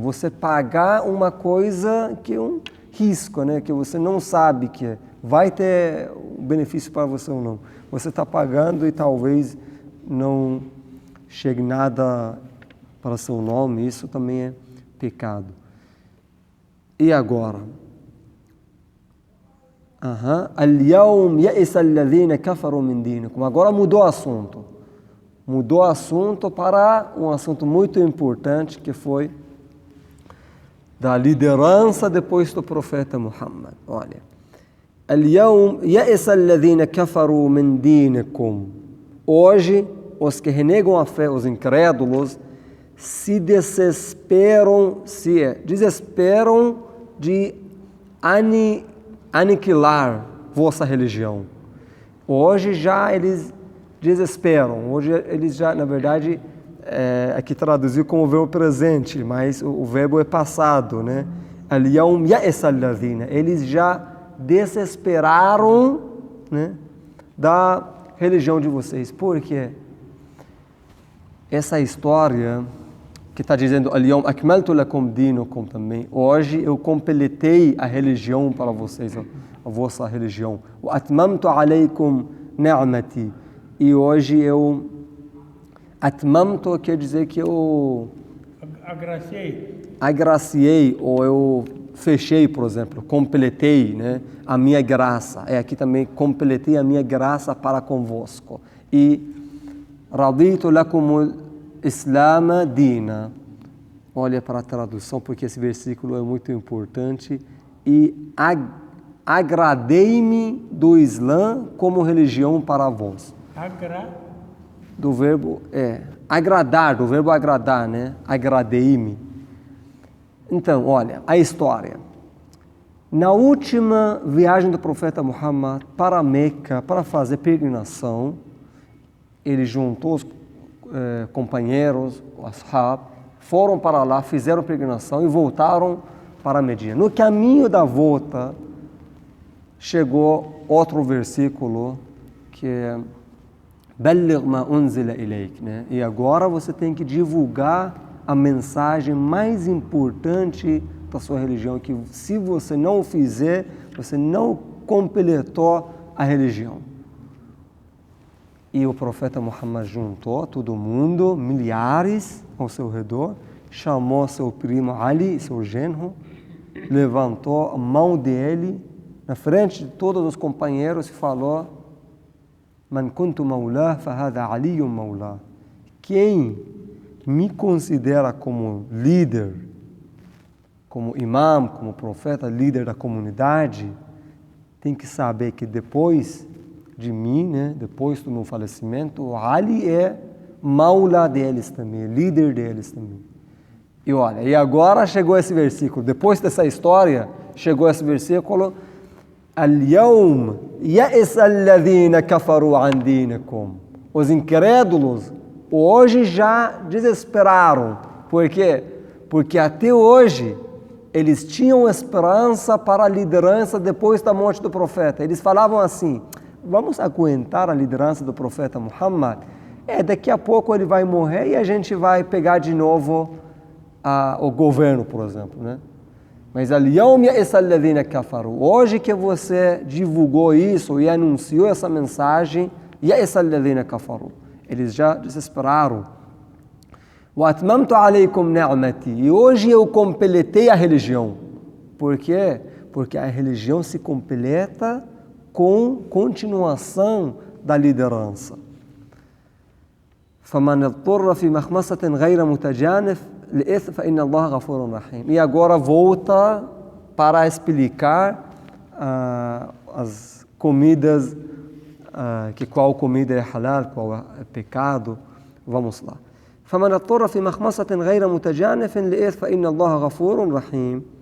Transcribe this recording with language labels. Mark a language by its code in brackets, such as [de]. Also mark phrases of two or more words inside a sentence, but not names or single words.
[pt] Você pagar uma coisa que é um risco, né? Que você não sabe que vai ter um benefício para você ou não. Você está pagando e talvez não chegue nada para seu nome. Isso também é pecado. E agora? [ar] اليوم يئس الذين كفروا من دينكم. [pt] Agora mudou o assunto. Mudou o assunto para um assunto muito importante, que foi da liderança depois do profeta Muhammad. Olha. [ar] اليوم يئس الذين كفروا من دينكم. [pt] Hoje, os que renegam a fé, os incrédulos, se desesperam de aniquilar vossa religião. Hoje já eles desesperam, hoje eles já, na verdade, aqui traduziu como verbo presente, mas o verbo é passado, né? [ar] اليوم يئس الذين, [pt] eles já desesperaram, né, da religião de vocês. Por quê? Essa história que está dizendo [ar] اليوم أكملت لكم دينكم [pt] também, hoje eu completei a religião para vocês, a vossa religião. [ar] وأتممت عليكم نعمتي, [pt] e hoje eu atmamtu quer dizer que eu agraciei, ou eu fechei, por exemplo, completei, né, a minha graça. Aqui também completei a minha graça para convosco. [ar] E رضيت لكم الإسلام دينا. [pt] Olha para a tradução, porque esse versículo é muito importante. E agradei-me do Islã como religião para vós. Do verbo agradar, do verbo agradar, né? Agradei-me. Então, olha, a história. Na última viagem do profeta Muhammad para Meca, para fazer peregrinação, ele juntou os companheiros, os ashab, foram para lá, fizeram peregrinação e voltaram para Medina. No caminho da volta, chegou outro versículo que é [ar] بلغ ما أنزل إليك, [pt] né? E agora você tem que divulgar a mensagem mais importante da sua religião, que se você não o fizer, você não completou a religião. E o profeta Muhammad juntou todo mundo, milhares ao seu redor, chamou seu primo Ali, seu genro, levantou a mão dele na frente de todos os companheiros e falou: [ar] من كنت مولاه فهذا علي مولاه. [pt] Quem me considera como líder, como imam, como profeta, líder da comunidade, tem que saber que depois de mim, né, depois do meu falecimento, o Ali é maula deles também, líder deles também. E olha, e agora chegou esse versículo, depois dessa história, chegou esse versículo: [ar] اليوم يئس الذين كفروا عن دينكم. [pt] Os incrédulos hoje já desesperaram. Por quê? Porque até hoje eles tinham esperança para a liderança depois da morte do profeta. Eles falavam assim: vamos aguentar a liderança do profeta Muhammad? Daqui a pouco ele vai morrer e a gente vai pegar de novo o governo, por exemplo, né? [ar] Mas اليوم يئس الذين كفروا. [pt] Hoje que você divulgou isso e anunciou essa mensagem, [ar] يئس الذين كفروا. [pt] Eles já desesperaram. [ar] وأتممت عليكم نعمتي. [pt] E hoje eu completei a religião. Por quê? Porque a religião se completa com continuação da liderança. [ar] فَمَنْ اضْطُرَّ فِي مَخْمَصَةٍ غَيْرَ مُتَجَانِفٍ لِإِثْمٍ فَإِنَّ اللَّهَ غَفُورٌ رَحِيمٌ. [pt] E agora volta para explicar as comidas, qual comida é halal, qual é pecado. Vamos lá. [ar] فَمَنْ اضْطُرَّ فِي مَخْمَصَةٍ غَيْرَ مُتَجَانِفٍ لِإِثْمٍ فَإِنَّ اللَّهَ غَفُورٌ رَحِيمٌ.